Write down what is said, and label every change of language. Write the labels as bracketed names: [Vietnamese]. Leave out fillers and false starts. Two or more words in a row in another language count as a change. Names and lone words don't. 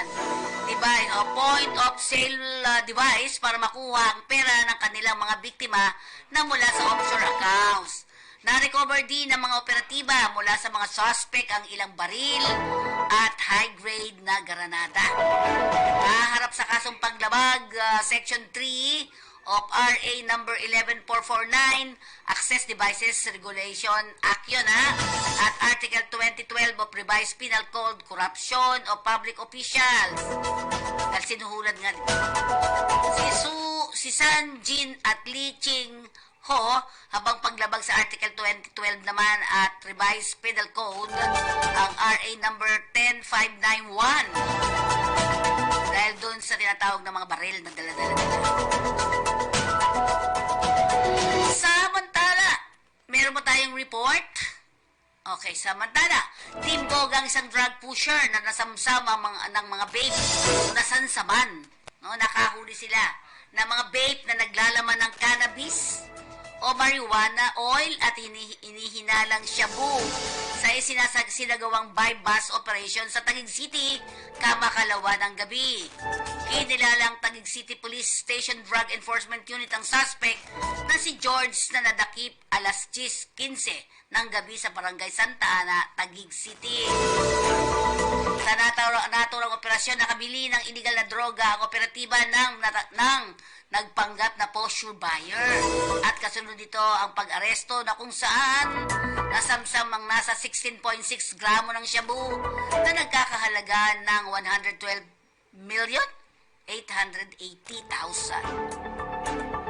[Filipino] Device o [English] point of sale device [Filipino] para makuha ang pera ng kanilang mga biktima na mula sa offshore accounts. Na-recover din ng mga operatiba mula sa mga suspect ang ilang baril at high-grade na granada. Naharap sa kasong paglabag, [English] Section 3 of RA number 11449, Access Devices Regulation Act yun, at Article 2012 of Revised Penal Code, Corruption of Public Officials. [Filipino] Dahil sinuhulan nga dito. Si San Jin at Li Ching Ho, habang paglabag sa Article 2012 naman at Revised Penal Code, ang RA number 10591. Dahil doon sa tinatawag ng mga baril na dala-dala nila. Samantala, meron mo tayong report? Okay, samantala, Team Gogang isang drug pusher na nasamsama ng mga vape nasansaman. No, nakahuli sila na mga vape na naglalaman ng cannabis o marijuana oil at inihinalang shabu sa sinagawang [English] buy-bus operation [Filipino] sa Taguig City, kamakalawa ng gabi. Kinilalang Taguig City Police Station Drug Enforcement Unit ang suspect na si George na nadakip alas 10:15 ng gabi sa Barangay Santa Ana, Taguig City. Sa naturang operasyon, nakabili ng illegal na droga ang operatiba ng nagpanggap na [English] posture buyer. [Filipino] At kasunod dito ang pag-aresto na kung saan nasamsam ang nasa 16.6 gramo ng shabu na nagkakahalaga ng 112,880,000.